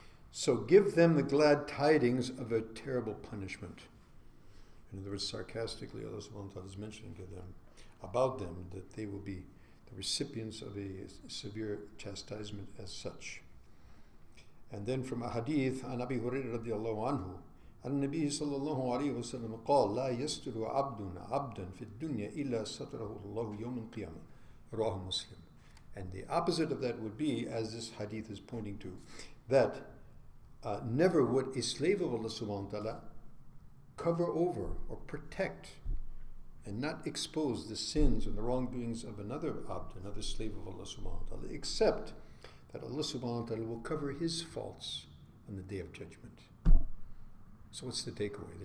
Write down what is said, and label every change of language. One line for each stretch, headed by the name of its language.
English: So give them the glad tidings of a terrible punishment. In other words, sarcastically, Allah subhanahu wa ta'ala is mentioning to them, about them, that they will be the recipients of a severe chastisement as such. And then from a hadith,
Arabic: عن أبي هريرة رضي الله عنه عن النبي صلى الله عليه وسلم قال لا يستر عبدا في الدنيا إلا ستره الله يوم القيامة.
English: رواه Muslim. And the opposite of that would be, as this hadith is pointing to, that never would a slave of Allah subhanahu wa ta'ala cover over or protect and not expose the sins and the wrongdoings of another abd, another slave of Allah subhanahu wa ta'ala, except that Allah subhanahu wa ta'ala will cover his faults on the Day of Judgment. So what's the takeaway?